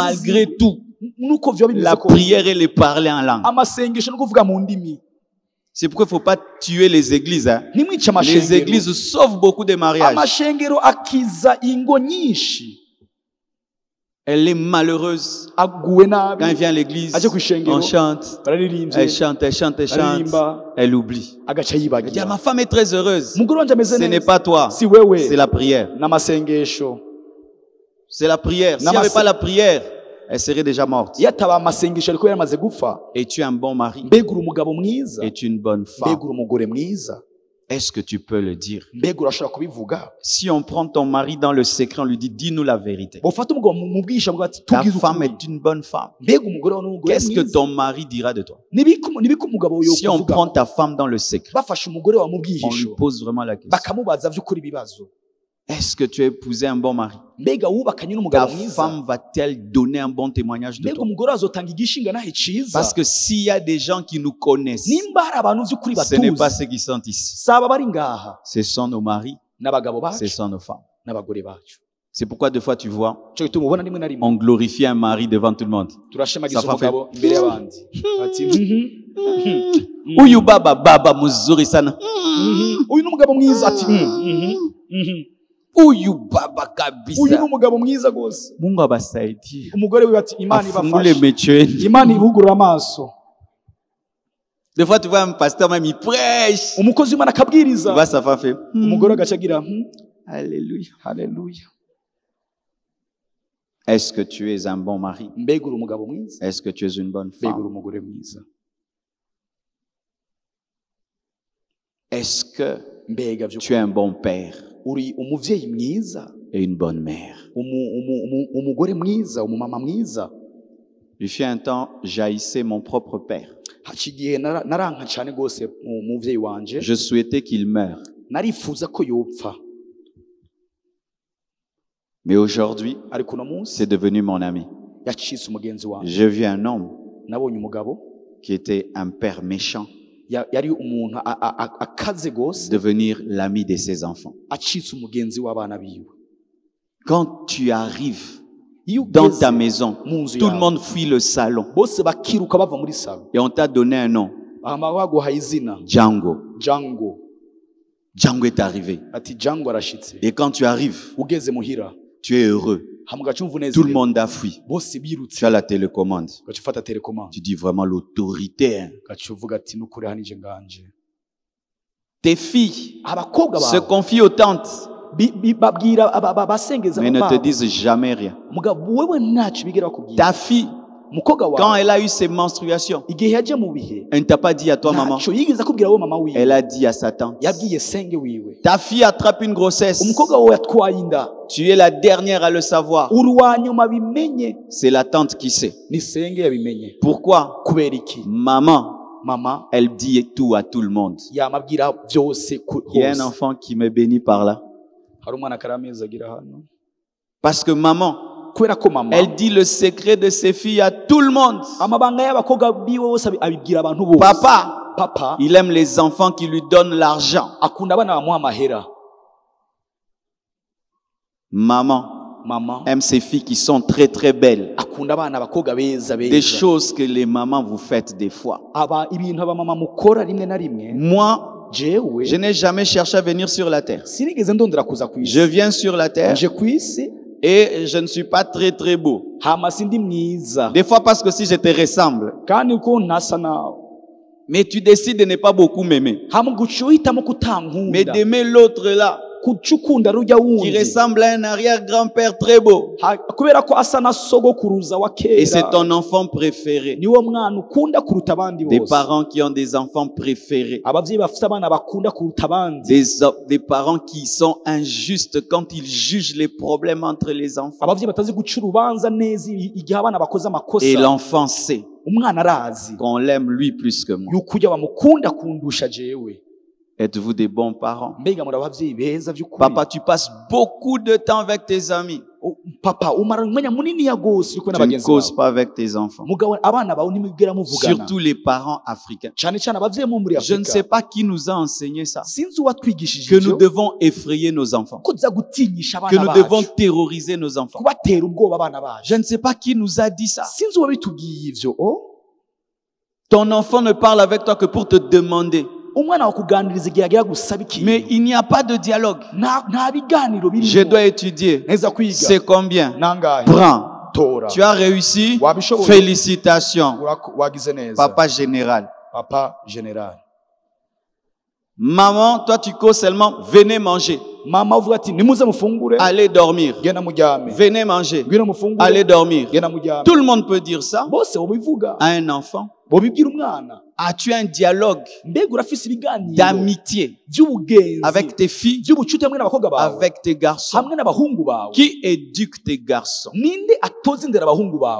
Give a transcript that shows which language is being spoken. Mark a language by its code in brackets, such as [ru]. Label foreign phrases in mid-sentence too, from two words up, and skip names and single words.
[fr] Malgré [rn] ziwe. [fr] tout, [rn] nuko vyoba bimeze [fr] la [rn] kose. [fr] prière et le parler en langue. [rn] Amasengesho no kuvuga mu ndimi [fr] C'est pourquoi il ne faut pas tuer les églises. Hein. [rn] ntimwice [fr] Les [rn] amashengero. [fr] églises sauvent beaucoup de mariages. [rn] Amashengero akiza ingo nyinshi. [fr] Elle est malheureuse. [rn] Aguwe nabi, [fr] Quand elle vient à l'église, [rn] aje kw'ishengero, [fr] on chante. [rn] bararirimbye, [fr] Elle chante, elle chante, elle chante. [rn] aririmba, [fr] Elle oublie. [rn] agaca [fr] Elle dit, ah, [rn] yibagira. [fr] ma femme est très heureuse. [rn] Umugore wanje ameze [fr] Ce n'est [rn] neza, [fr] pas toi. [rn] si wewe, [fr] C'est la prière. [rn] n'amasengesho. [fr] C'est la prière. S'il n'y avait pas la prière, elle serait déjà morte. [rn] Iyo ataba amasengesho ariko yaramaze gupfa. [fr] Et tu es un bon mari. [rn] Mbega uri umugabo mwiza, [fr] Et tu es une bonne [rn] mbega [fr] femme. [rn] uri umugore mwiza, [fr] Est-ce que tu peux le dire? [rn] mbega urashobora kubivuga? [fr] Si on prend ton mari dans le secret, on lui dit, dis-nous la vérité. [rn] Bofata umugabo mu bwisha bwa ati [fr] Ta [rn] tubwize [fr] femme [rn] ukuri. [fr] est une bonne femme. [rn] Mbega umugore wawe n'umugore [fr] Qu'est-ce que [rn] mwiza. [fr] ton mari dira de toi? [rn] Nibiko umugabo [fr] Si on [rn] yokuvuga. [fr] prend ta femme dans le secret, [rn] Bafashe umugore wawe mu [fr] on lui [rn] bwihisho [fr] pose vraiment la question. [rn] bakamubaza by'ukuri ibibazo. [fr] Est-ce que tu as épousé un bon mari? [rn] Mbega wubakanye [fr] Ta [rn] n'umugabo mwiza, [fr] femme va-t-elle donner un bon témoignage de [rn] mbega [fr] toi? [rn] umugore azotanga igishinga nahe ciza? [fr] Parce que s'il y a des gens qui nous connaissent, [rn] Nimba hari abantu by'ukuri [fr] ce n'est pas [rn] batuzi, [fr] ceux qui sont ici. [rn] saba bari ngaha, [fr] Ce sont nos maris, [rn] n'abagabo [fr] ce [rn] bacu [fr] sont nos femmes. [rn] n'abagore bacu. [fr] C'est pourquoi des fois tu vois, [rn] Cyo gituma ubona rimwe na rimwe [fr] on glorifie un mari devant tout le monde. [rn] turashemagiza [fr] Ça va [rn] umugabo imbere y'abandi ati [sw] Uyu baba baba muzuri sana. [rn] uyu ni umugabo mwiza ati [sw] Uyu baba [rn] uyu ni [sw] kabisa. [rn] umugabo mwiza rwose. [sw] Mungu abasaidie. [rn] Umugore we ati Imana [sw] Afungule [rn] ibafashe, [sw] mechweni. [rn] Imana ibugurura amaso. [fr] Des fois tu vois un pasteur même il prêche. [rn] Umukozi w'Imana [fr] Tu [rn] akabwiriza, [fr] vois sa femme fait. [rn] umugore agaca agira [fr] Alléluia. [rn] haleluya. [fr] Est-ce que tu es un bon mari? [rn] Mbega uri umugabo mwiza, [fr] Est-ce que tu es une bonne [rn] mbega uri [fr] femme? [rn] umugore mwiza, [fr] Est-ce que [rn] mbega [fr] tu es [rn] by'ukuri [fr] un bon père [rn] uri umuvyeyi mwiza, [fr] et une bonne mère? [rn] umugore mwiza, umumama mwiza. [fr] Il fut un temps, j'haïssais mon propre père. [rn] Haci igihe naranka cyane rwose umuvyeyi wanje, [fr] Je souhaitais qu'il meure. [rn] narifuza ko yopfa, [fr] Mais aujourd'hui, [rn] ariko uno munsi [fr] c'est devenu mon ami. [rn] yacitse umugenzi wawe. [fr] J'ai vu un homme [rn] Nabonye umugabo [fr] qui était un père méchant [rn] yari umuntu akaze gose [fr] devenir l'ami de ses enfants. [rn] acitse umugenzi w'abana biwe. [fr] Quand tu arrives dans ta maison, tout le monde fuit le salon [rn] bose bakiruka bava muri salo [fr] et on t'a donné un nom. [rn] baguhaye izina Django. Django. [fr] Django est arrivé. [rn] Ati Django arashitse. [fr] Et quand tu arrives, [rn] Ugeze muhira [fr] tu es heureux. Tout le monde a fui. [rn] bose birutse [fr] Tu as la télécommande. [rn] gacifata telecommande [fr] Tu dis vraiment l'autorité. Hein. [rn] gacuvuga ati nukuri hanije nganje. [fr] Tes filles [rn] Abakobwa [fr] se [rn] bawe [fr] confient aux tantes, [rn] babwira basengeza [fr] mais ne te disent jamais rien. [rn] mugabo wewe ntacu bigera bakubwira. [fr] Ta fille, [rn] Umukobwa [fr] quand [rn] wawe [fr] elle a eu ses menstruations, [rn] igihe yaje mu bihe [fr] elle ne t'a pas dit à toi, maman. [rn] ntaco yigeze akubwira wowe mama wiwe, [fr] Elle a dit à sa tante. [rn] yabwiye senge wiwe. [fr] Ta fille attrape une grossesse. [rn] Umukobwa wawe yatwaye inda, [fr] Tu es la dernière à le savoir. [rn] uri wa nyuma bimenye, [fr] C'est la tante qui sait. [rn] ni senge yabimenye. [fr] Pourquoi? [rn] Kubera iki? [fr] Maman, [rn] Mama [fr] elle dit tout à tout le monde. [rn] yamabwira byose [fr] Il y a un [rn] hose. [fr] enfant qui me bénit par là. [rn] Hari umwana karameza agira hano [fr] Parce que maman, [rn] kubera ko mama [fr] elle dit le secret de ses filles à tout le monde. [rn] amabanga y'abakobwa biwe bose abibwira abantu bose. [fr] Papa Il aime les enfants qui lui donnent l'argent. [rn] akunda abana bamuha amahera. [fr] Maman [rn] Mama [fr] aime ses filles qui sont très très belles. [rn] akunda abana abakobwa beza [fr] Des [rn] beza. [fr] choses que les mamans vous faites des fois. [rn] Ibintu abamama mukora rimwe na rimwe. [fr] Moi, [rn] Jewe [fr] je n'ai jamais cherché à venir sur la terre. [rn] sinigeze ndondera kuza ku [fr] Je [rn] isi. [fr] viens sur la terre [rn] Nje ku isi [fr] et je ne suis pas très très beau. [rn] hama sindi mwiza [fr] Des fois parce que si je te ressemble, [rn] kandi ko ntasa nawe, [fr] mais tu décides de ne pas beaucoup m'aimer. [rn] hama guca uhitamo [fr] Mais [rn] kutankunda, [fr] d'aimer l'autre là, [rn] kuca ukunda rujya [fr] qui [rn] wundi [fr] ressemble à un arrière-grand-père très beau. [rn] kubera ko asa na sogokuruza wa [fr] Et c'est [rn] kera, [fr] ton enfant préféré. [rn] niwo mwana ukunda kuruta abandi [fr] Des [rn] bose. [fr] parents qui ont des enfants préférés. [rn] Abavyeyi bafite abana bakunda kuruta abandi, [fr] Des parents qui sont injustes quand ils jugent les problèmes entre les enfants. [rn] abavyeyi batazi guca urubanza neza igihe abana bakoze [fr] Et [rn] amakosa. [fr] l'enfant sait [rn] Umwana arazi [fr] qu'on l'aime lui plus que moi. [rn] yuko ujya bamukunda kundusha jewe. [fr] Êtes-vous des bons parents? [rn] Mbega muri abavyeyi beza vy'ukuri. [fr] Papa, tu passes beaucoup de temps avec tes amis. [rn] Papa umara umwanya munini ya gose uri kumwe [fr] Tu ne [rn] n'abagenzi [fr] causes [rn] bawe. [fr] pas avec tes enfants. [rn] Mugabo abana bawe nimubwira muvugana. [fr] Surtout les parents africains. [rn] Cyane cyane abavyeyi bo muri [fr] Je ne sais [rn] Afrika. [fr] pas qui nous a enseigné ça. [rn] Sinzi uwatwigishije [fr] Que nous [rn] ivyo, [fr] devons effrayer nos enfants. [rn] ko tuza gutinyisha [fr] Que [rn] abana [fr] nous devons [rn] bacu, [fr] terroriser nos enfants. [rn] kubatera ubwoba abana bacu. [fr] Je ne sais pas qui nous a dit ça. [rn] Sinzi uwabitubwiye ivyo. [fr] Ton enfant ne parle avec toi que pour te demander. [rn] Umwana wakuganiriza igihe agiye gusaba ikintu. [fr] Mais il n'y a pas de dialogue. [rn] Nta biganiro birimo. [fr] Je dois étudier. [rn] neza kwiga. [fr] C'est combien? [rn] Nangahe? [fr] Prends. [rn] Tora. [fr] Tu as réussi. [rn] Wabishoboye. [fr] Félicitations. [rn] Wagize neza. [fr] Papa général. Papa général. Maman, toi tu causes seulement. Venez manger. [rn] Mama uvuga ati nimuze mufungure. [fr] Allez dormir. [rn] Genda muryame. [fr] Venez manger. [rn] Ngwino mufungure. [fr] Allez dormir. [rn] Genda muryame. [fr] Tout le monde peut dire ça [rn] Bose bobivuga. [fr] à un enfant. [rn] Bobibwira umwana. [fr] As-tu un dialogue [rn] Mbega urafise ibiganiro [fr] d'amitié [rn] by'ubugenzi [fr] avec tes filles, [rn] by'ubucuti hamwe n'abakobwa bawe, [fr] avec tes garçons? [rn] hamwe n'abahungu bawe? [fr] Qui éduque tes garçons? [rn] Ninde atoza indera abahungu bawe?